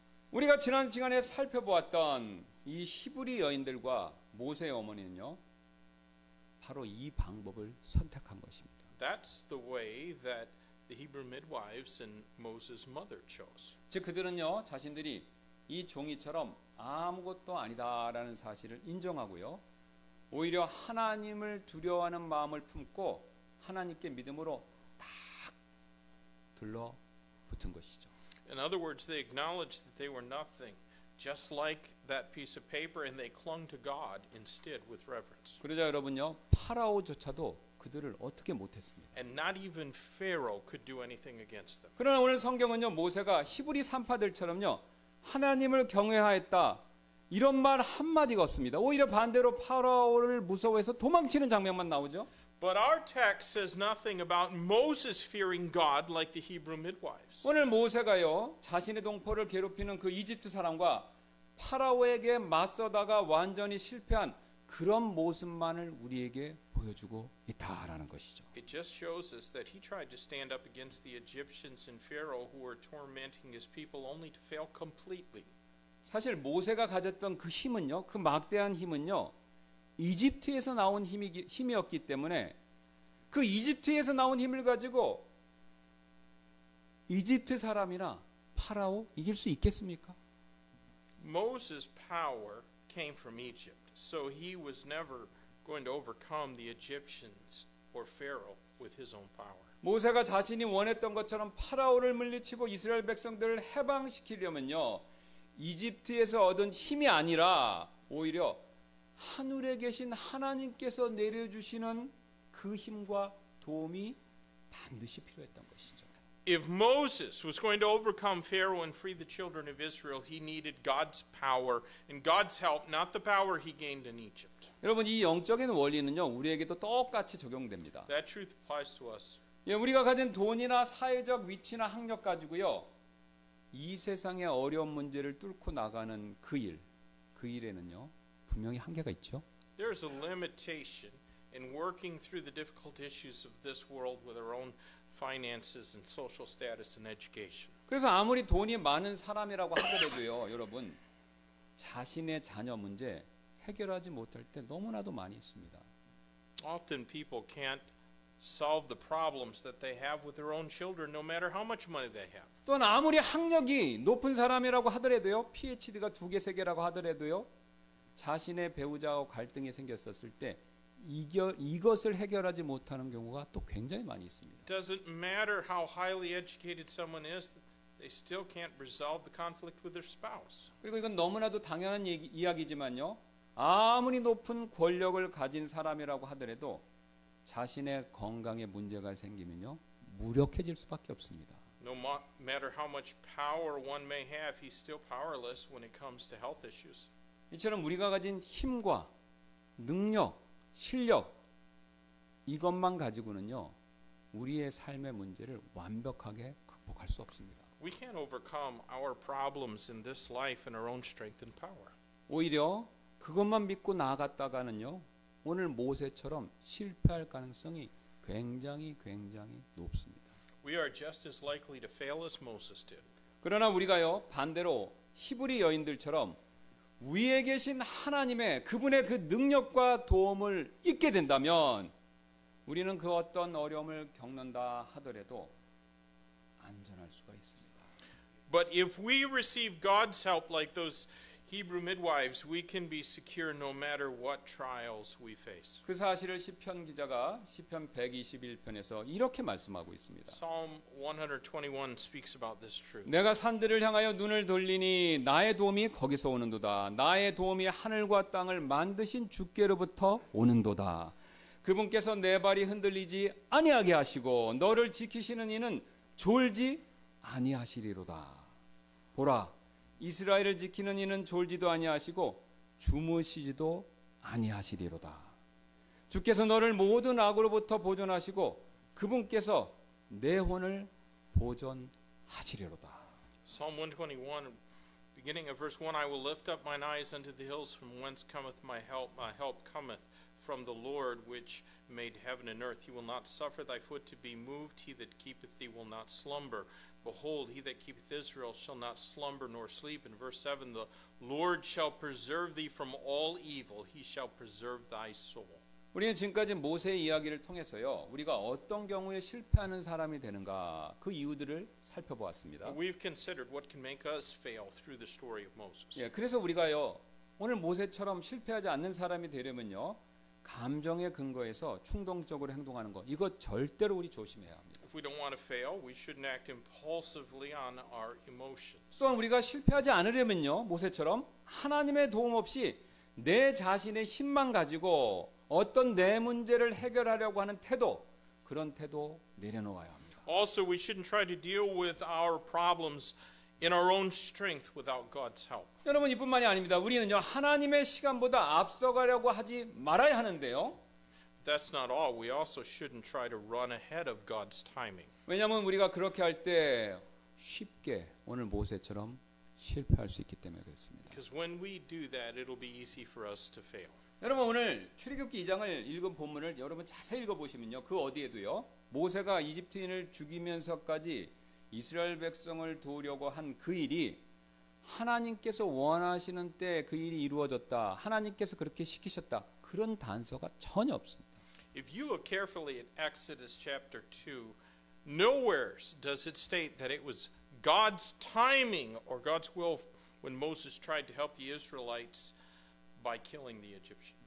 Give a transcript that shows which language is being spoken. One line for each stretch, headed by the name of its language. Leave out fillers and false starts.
Korean: 우리가 지난 시간에 살펴보았던 이 히브리 여인들과 모세의 어머니는요. 바로 이 방법을 선택한 것입니다.
English: That's the way that the Hebrew midwives and Moses' mother chose.
Korean: 즉 그들은요. 자신들이 이 종이처럼 아무것도 아니다라는 사실을 인정하고요. 오히려 하나님을 두려워하는 마음을 품고 하나님께 믿음으로 딱 둘러붙은 것이죠.
English: In other words, they acknowledged that they were nothing, just like that piece of paper, and they clung to God instead with reverence.
Korean: 그러자 여러분요. 파라오조차도 그들을 어떻게 못했습니다.
English: And not even Pharaoh could do anything against them.
Korean: 그러나 오늘 성경은요. 모세가 히브리 산파들처럼요. 하나님을 경외하였다. 이런 말 한마디가 없습니다. 오히려 반대로 파라오를 무서워해서 도망치는 장면만 나오죠.
English: But our text says nothing about Moses fearing God like the Hebrew midwives.
Korean: 오늘 모세가요. 자신의 동포를 괴롭히는 그 이집트 사람과 파라오에게 맞서다가 완전히 실패한 그런 모습만을 우리에게 보여주고 있다라는 것이죠.
English: It just shows us that he tried to stand up against the Egyptians and Pharaoh who were tormenting his people only to fail completely.
Korean: 사실 모세가 가졌던 그 힘은요. 그 막대한 힘은요. 이집트에서 나온 힘이었기 때문에 그 이집트에서 나온 힘을 가지고 이집트 사람이나 파라오 이길 수 있겠습니까?
English: Moses' power came from Egypt, so he was never going to overcome the Egyptians or Pharaoh with his own power.
Korean: 모세가 자신이 원했던 것처럼 파라오를 물리치고 이스라엘 백성들을 해방시키려면요. 이집트에서 얻은 힘이 아니라 오히려 하늘에 계신 하나님께서 내려주시는 그 힘과 도움이 반드시 필요했던 것이죠.
English: If Moses was going to overcome Pharaoh and free the children of Israel, he needed God's power and God's help, not the power he gained in Egypt.
Korean: 여러분 이 영적인 원리는요. 우리에게도 똑같이 적용됩니다.
English: That truth applies to us.
Korean: 우리가 가진 돈이나 사회적 위치나 학력 가지고요. 이 세상의 어려운 문제를 뚫고 나가는 그 일에는요. 분명히 한계가 있죠.
English: There's a limitation in working through the difficult issues of this world with our own finances and social status and education.
Korean: 그래서 아무리 돈이 많은 사람이라고 하더라도요. 여러분 자신의 자녀 문제 해결하지 못할 때 너무나도 많이 있습니다.
English: Often people can't solve the problems that they have with their own children, no matter how much money they have.
Korean: 또한 아무리 학력이 높은 사람이라고 하더라도요, PhD가 2개, 3개라고 하더라도요, 자신의 배우자와 갈등이 생겼었을 때 이것을 해결하지 못하는 경우가 또 굉장히 많이 있습니다.
English: Doesn't matter how highly educated someone is, they still can't resolve the conflict with their spouse.
Korean: 그리고 이건 너무나도 당연한 이야기지만요, 아무리 높은 권력을 가진 사람이라고 하더라도 자신의 건강에 문제가 생기면요, 무력해질 수밖에 없습니다.
English: No matter how much power one may have, he's still powerless when it comes to health issues.
Korean: 이처럼 우리가 가진 힘과 능력, 실력 이것만 가지고는요, 우리의 삶의 문제를 완벽하게 극복할 수 없습니다.
English: We can't overcome our problems in this life in our own strength and power.
Korean: 오히려 그것만 믿고 나아갔다가는요, 오늘 모세처럼 실패할 가능성이 굉장히 높습니다.
English: We are just as likely to fail as Moses did.
Korean: 그러나 우리가요, 반대로 히브리 여인들처럼 위에 계신 하나님의 그분의 그 능력과 도움을 잊게 된다면 우리는 그 어떤 어려움을 겪는다 하더라도 안전할 수가 있습니다.
English: But if we receive God's help like those Hebrew midwives, we can be secure no matter what trials we face.
Korean: 그 사실을 시편 기자가 시편 121편에서 이렇게 말씀하고 있습니다.
English: Psalm 121 speaks about this truth.
Korean: 내가 산들을 향하여 눈을 돌리니 나의 도움이 거기서 오는도다. 나의 도움이 하늘과 땅을 만드신 주께로부터 오는도다. 그분께서 내 발이 흔들리지 아니하게 하시고 너를 지키시는 이는 졸지 아니하시리로다. 보라, 이스라엘을 지키는 이는 졸지도 아니하시고 주무시지도 아니하시리로다. 주께서 너를 모든 악으로부터 보존하시고 그분께서 내 혼을 보존하시리로다.
English: Psalm 121, beginning of verse 1, I will lift up mine eyes unto the hills from whence cometh my help. My help cometh from the Lord which made heaven and earth. He will not suffer thy foot to be moved. He that keepeth thee will not slumber. Behold, he that keepeth Israel shall not slumber nor sleep. In verse 7, the Lord shall preserve thee from all evil. He shall preserve thy soul.
Korean: 우리는 지금까지 모세의 이야기를 통해서요, 우리가 어떤 경우에 실패하는 사람이 되는가 그 이유들을 살펴보았습니다.
English: We've considered what can make us fail through the story of Moses.
Korean: 예, 그래서 우리가요, 오늘 모세처럼 실패하지 않는 사람이 되려면요, 감정의 근거에서 충동적으로 행동하는 것, 이거 절대로 우리 조심해야 합니다.
English: If we don't want to fail, we shouldn't act impulsively on our emotions.
Korean: 또한 우리가 실패하지 않으려면요, 모세처럼 하나님의 도움 없이 내 자신의 힘만 가지고 어떤 내 문제를 해결하려고 하는 태도, 그런 태도 내려놓아야 합니다.
English: Also, we shouldn't try to deal with our problems in our own strength without God's help.
Korean: 여러분, 이뿐만이 아닙니다. 우리는요, 하나님의 시간보다 앞서가려고 하지 말아야 하는데요.
English: That's not all. We also shouldn't try to run ahead of God's timing.
Korean: 왜냐하면 우리가 그렇게 할 때 쉽게 오늘 모세처럼 실패할 수 있기 때문에 그렇습니다.
English: Because when we do that, it'll be easy for us to fail.
Korean: 여러분, 오늘 출애굽기 2장을 읽은 본문을 여러분 자세히 읽어보시면요, 그 어디에도요, 모세가 이집트인을 죽이면서까지 이스라엘 백성을 도우려고 한 그 일이 하나님께서 원하시는 때 그 일이 이루어졌다, 하나님께서 그렇게 시키셨다, 그런 단서가 전혀 없습니다.
English: If you look carefully at Exodus chapter 2, nowhere does it state that it was God's timing or God's will when Moses tried to help the Israelites by killing the Egyptian.